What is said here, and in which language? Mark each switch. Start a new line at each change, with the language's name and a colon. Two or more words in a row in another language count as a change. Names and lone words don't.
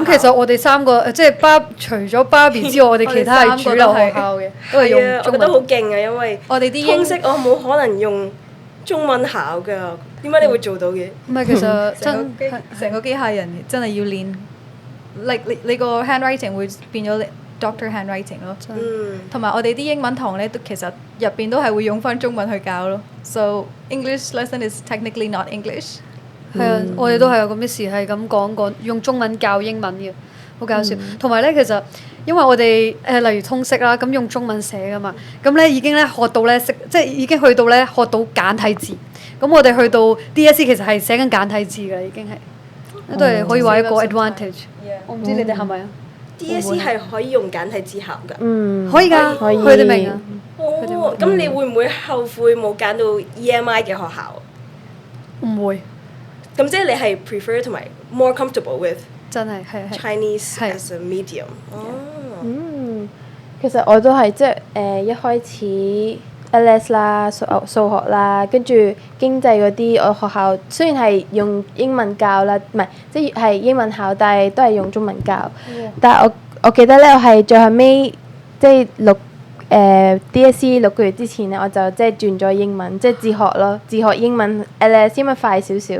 Cantonese: 咁其實我哋三個即係除咗 Barbie 之外，我哋其他係主流學校嘅，都係用係啊，我中覺得好文。勁啊，因為我哋啲通識我冇可能用中文考㗎，點解你會做到嘅？唔係其實成個機械人真係要練，你個 handwriting 會變咗 doctor handwriting 咯。同埋我哋啲英文堂咧，都其實入邊都係會用翻中文去教咯。
English: So English lesson is technically not English。
Cantonese: 係啊，我哋都係有個 Miss 係咁講過，用中文教英文嘅，好搞笑。同埋咧，其實因為我哋例如通識啦，咁用中文寫噶嘛，咁咧已經咧學到咧即係已經去到咧學到簡體字。咁我哋去到 DSE 其實係寫緊簡體字㗎，已經係都係可以話一個 advantage。我唔知你哋係咪啊 DSE 係可以用簡體字考㗎。可以㗎，可以佢哋明啊。哦，咁你會唔會後悔冇揀到 EMI 嘅學校？唔會，咁即係你係 prefer 同埋
English: more comfortable with
Cantonese: 真係 Chinese 係
English: as a medium。
Cantonese: 哦，其實我都係即係一開始 LS 啦、數學啦，跟住經濟嗰啲，我學校雖然係用英文教啦，唔係即係英文考，但係都係用中文教。但係我記得咧，我係最後尾即係DSE 6個月之前咧，我就即係轉咗英文，即係自學咯，自學英文 LS 因為快少少。